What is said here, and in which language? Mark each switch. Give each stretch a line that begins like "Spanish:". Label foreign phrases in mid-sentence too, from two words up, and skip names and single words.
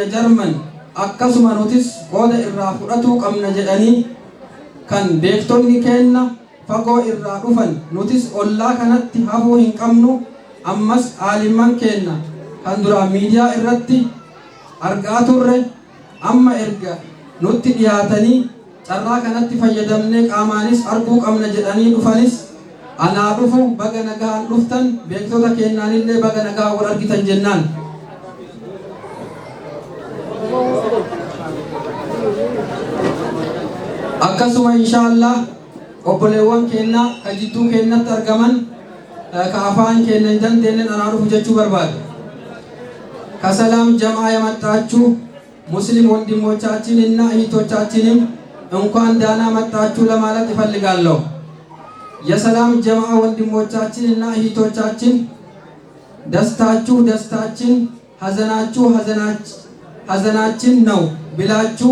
Oromo: Jarman akkasuma nutis qooda irraa fudhatuu qabna jedhanii kan beektonni keenna fagoo irraa dhufan nutis ollaa kanatti hafuu hin qabnu ammas aalimman keenna kan duraan miidiyaa irratti argaa turre amma erga nutti dhiyaatanii carraa kanatti fayyadamnee qaamaanis arguu qabna jedhanii dhufanis anaa dhufu baga nagaan dhuftan beektota keennaanillee baga nagaa wal argitan jennaan akkasuma inshaallah obboleewwan keenya ka jidduu keenyatti argaman ka afaan keenya hin dandeenyen anaa dhufu jechuu barbaadu
Amharic: ከሰላም ጀማ የመጣችሁ ሙስሊም ወንድሞቻችንና እህቶቻችንም እንኳን ደህና መጣችሁ ለማለት እፈልጋለሁ። የሰላም ጀማ ወንድሞቻችንና እህቶቻችን ደስታችሁ ደስታችን፣ ሐዘናችሁ ሐዘናችን ነው ብላችሁ